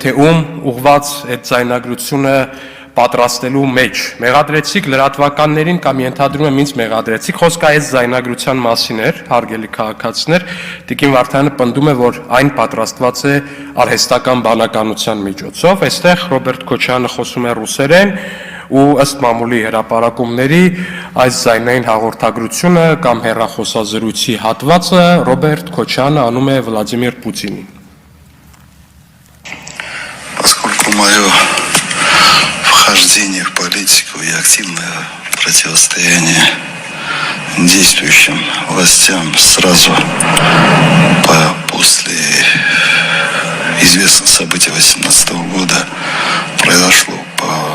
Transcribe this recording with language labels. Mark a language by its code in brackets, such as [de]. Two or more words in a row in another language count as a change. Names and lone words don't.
[hy] թե ում ուղված այդ ձայնագրությունը պատրաստելու մեջ։ Մեղադրեցիք լրատվականներին կամ ենթադրում եմ ինձ մեղադրեցիք, խոսքը այս ձայնագրության մասին էր, հարգելի քաղաքացիներ, Տիկին Վարդյանը պնդում է, որ այն պատրաստված է արհեստական բանականության միջոցով, այստեղ Ռոբերտ Քոչարյանը խոսում է ռուսերեն ու ըստ մամուլի հրապարակումների այս ձայնային հաղորդագրությունը կամ հեռախոսազրույցի հատվածը Ռոբերտ Քոչարյանը անում է Վլադիմիր Պուտինին։ [ru] Поскольку мое вхождение в политику и активное противостояние действующим властям сразу после известных событий 2018 года произошло по